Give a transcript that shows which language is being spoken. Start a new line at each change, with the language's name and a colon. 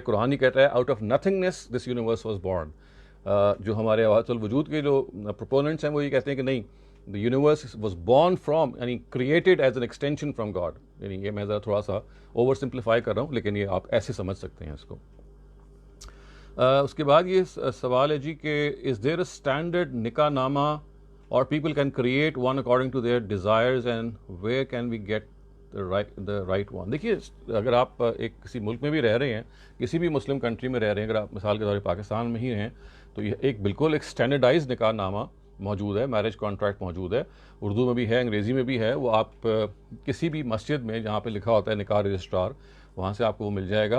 Urdu: قرآن ہی کہتا ہے
English: Out of nothingness this universe was born.
Urdu: جو ہمارے وحدت الوجود کے جو پروپوننٹس ہیں وہ یہ کہتے ہیں کہ نہیں،
English: the universe was born from
Urdu: یعنی
English: created as an extension from God.
Urdu: یعنی یہ میں ذرا تھوڑا سا اوور سمپلیفائی کر رہا ہوں، لیکن یہ آپ ایسے سمجھ سکتے ہیں اس کو. اس کے بعد یہ سوال ہے جی کہ
English: is there a standard nikah nama or people can create one according to their desires, and where can we get the right one?
Urdu: دیکھیے اگر آپ ایک کسی ملک میں بھی رہ رہے ہیں، کسی بھی مسلم کنٹری میں رہ رہے ہیں، اگر آپ مثال کے طور پر پاکستان میں ہی ہیں، تو یہ ایک بالکل ایک اسٹینڈرڈائز نکاح نامہ موجود ہے، میرج کانٹریکٹ موجود ہے، اردو میں بھی ہے، انگریزی میں بھی ہے. وہ آپ کسی بھی مسجد میں جہاں پہ لکھا ہوتا ہے نکاح رجسٹرار، وہاں سے آپ کو وہ مل جائے گا.